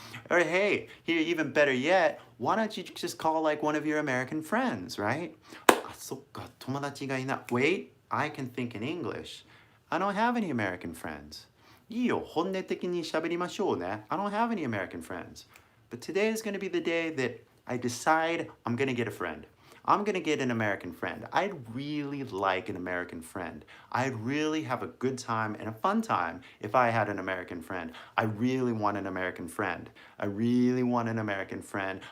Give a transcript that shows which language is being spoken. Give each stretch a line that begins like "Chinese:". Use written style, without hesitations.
English: Or hey, here, even better yet, why don't you just call like one of your American friends, right?
Japanese: あ、そっか、友達がいない。
English: Wait, I can think in English. I don't have any American friends.
Japanese: いいよ、本音的に喋りましょうね。
English: I don't have any American friends. But today is going to be the day that I decide I'm going to get a friend. I'm going to get an American friend. I'd really like an American friend. I'd really have a good time and a fun time if I had an American friend. I really want an American friend. I really want an American friend.